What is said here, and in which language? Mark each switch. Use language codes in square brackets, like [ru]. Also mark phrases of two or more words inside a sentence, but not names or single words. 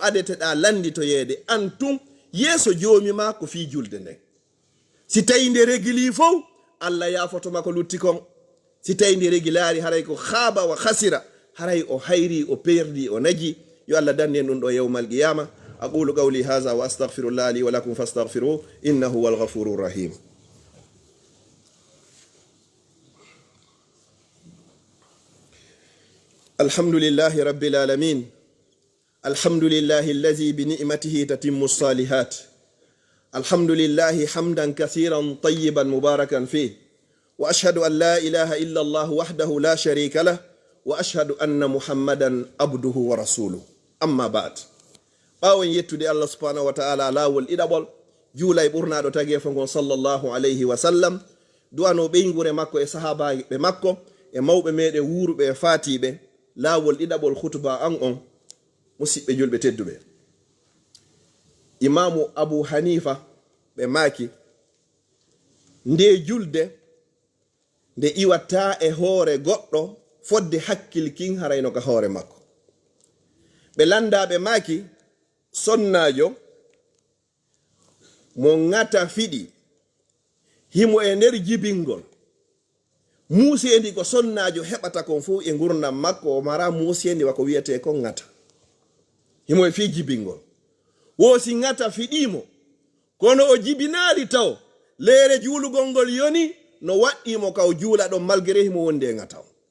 [ff] adeteɗa landitoyede an tun yeeso joomi ma ko fi julde nden si tawi nde régili fof Allah yafotoma ko lutti kon si tawi nde régilari haray ko [ar] خاب وخسر [ff] haray o hayri o perdi o naji yo Allah danne ɗum ɗo [ar] يوم القيامة أقول قولي هذا وأستغفر الله لي ولكم فاستغفروه إنه هو الغفور الرحيم الحمد لله رب العالمين الحمد لله الذي بنعمته تتم الصالحات الحمد لله حمدا كثيرا طيبا مباركا فيه وأشهد أن لا إله إلا الله وحده لا شريك له وأشهد أن محمدا عبده ورسوله أما بعد [ff] ɓawen yettude allah [ar] سبحانه وتعالى [ff] lawol ɗiɗaɓol juula e ɓurnaɗo tagi fongon [ar] صلى الله عليه وسلم [ff] duwano ɓeygure makko e sahabaɓe makko e mawɓe meɗen wuruɓe e fatiɓe lawol ɗiɗaɓol khutba an on musidɓe julɓe tedduɓe imamu abu hanifa ɓe maki nde julde nde iwatta e hoore goɗɗo fodde hakkilkin harayno ka hoore makko ɓe landaɓe maki sonnajo mo ngata fiɗi himo e nder jibingol muusendi ko sonnajo heɓata kon fof e gurdam makko o mara muusendi wako wiyete ko ngata himo e fi jibingol wosi ngata fiɗimo kono o jibinaali taw leere juulugol ngol yoni no waɗɗimo ka o juula ɗon malgré himo wonde e ngata o